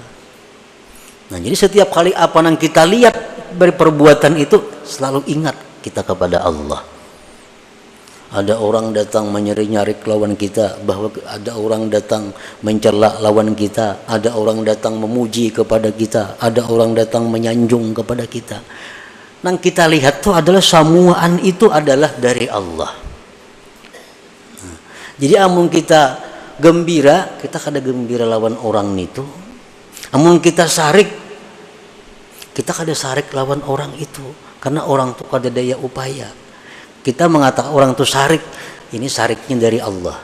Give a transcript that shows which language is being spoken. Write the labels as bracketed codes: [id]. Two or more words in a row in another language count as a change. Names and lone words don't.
[id] Nah, jadi setiap kali apa yang kita lihat dari perbuatan itu, selalu ingat kita kepada Allah. ada orang datang menyari-nyari lawan kita, bahwa ada orang datang mencela lawan kita, ada orang datang memuji kepada kita, ada orang datang menyanjung kepada kita. [bjn] Nang kita lihat tuh adalah samuaan itu adalah dari Allah. Jadi amun kita gembira, kita kada gembira lawan orang itu. Amun kita sarik, kita kada sarik lawan orang itu, karena orang tuh kada daya upaya. Kita mengatakan orang itu sarik, ini sariknya dari Allah.